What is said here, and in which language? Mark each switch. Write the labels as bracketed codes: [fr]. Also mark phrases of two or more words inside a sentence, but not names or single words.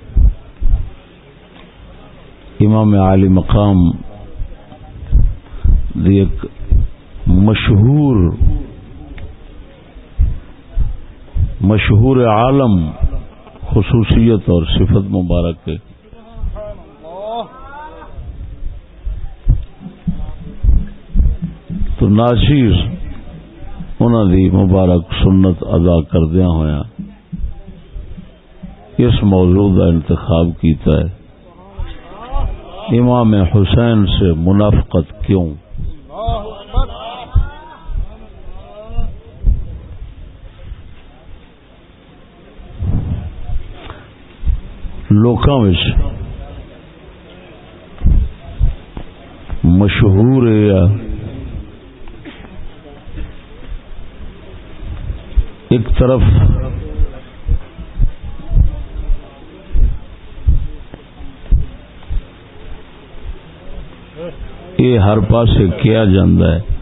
[pa] امام عالی مقام دی ایک مشہور عالم خصوصیت اور صفت مبارک ہے. تو ناچیز انہاں دی مبارک سنت ادا کردیاں ہویا اس موضوع کا انتخاب کیتا ہے، امام حسین سے منافقت کیوں؟ لوکاں وچ مشہور ہے ایک طرف یہ ہر پاسے کیا جاندہ ہے